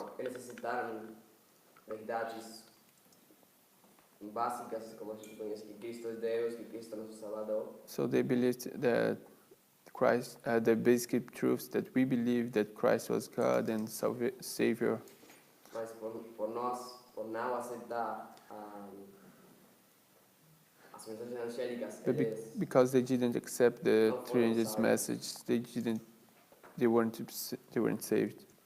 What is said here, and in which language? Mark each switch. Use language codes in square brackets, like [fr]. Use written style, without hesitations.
[pt] Não, eles aceitaram verdades básicas, como a gente conhece, que Cristo é Deus, que Cristo é nosso Salvador. [en] So they believed that Christ, the basic truths that we believe that Christ was God and Savior. [pt] Mas por não aceitar as mensagens angélicas, [en] But [pt] eles [en] because they didn't accept the three angels' message, they weren't saved.